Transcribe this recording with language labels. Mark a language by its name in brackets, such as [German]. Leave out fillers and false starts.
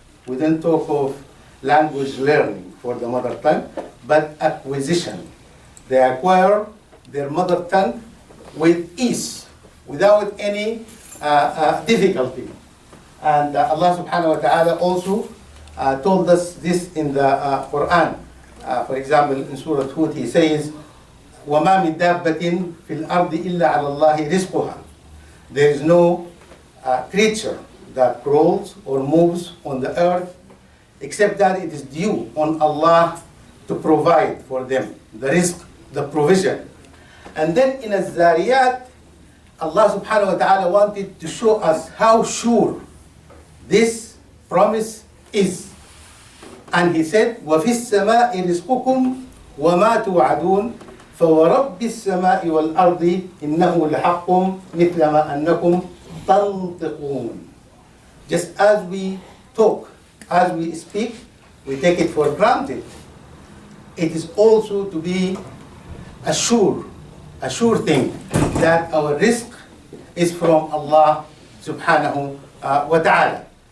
[English] We don't talk of language learning for the mother tongue, but acquisition. They acquire their mother tongue with ease, without any difficulty. And Allah subhanahu wa ta'ala also told us this in the Quran. For example, in Surah Hud, He says, [Arabic] وَمَا مِن دَابَّةٍ فِي الْأَرْضِ إِلَّا عَلَى اللَّهِ رِزْقُهَا. [English] There is no creature that crawls or moves on the earth except that it is due on Allah to provide for them, the rizq, the provision. And then in Az-Zariyat, Allah subhanahu wa ta'ala wanted to show us how sure this promise is. And He said, [Arabic] وَفِي السَّمَاءِ رِزْقُكُمْ وَمَا تُوعَدُونَ فَوَرَبِّ السَّمَاءِ وَالْأَرْضِ إِنَّهُ لَحَقٌّ مِثْلَ مَا أَنَّكُمْ تَنْطِقُونَ. [English] Just as we talk, as we speak, we take it for granted. It is also to be a sure thing that our rizq is from Allah subhanahu wa ta'ala.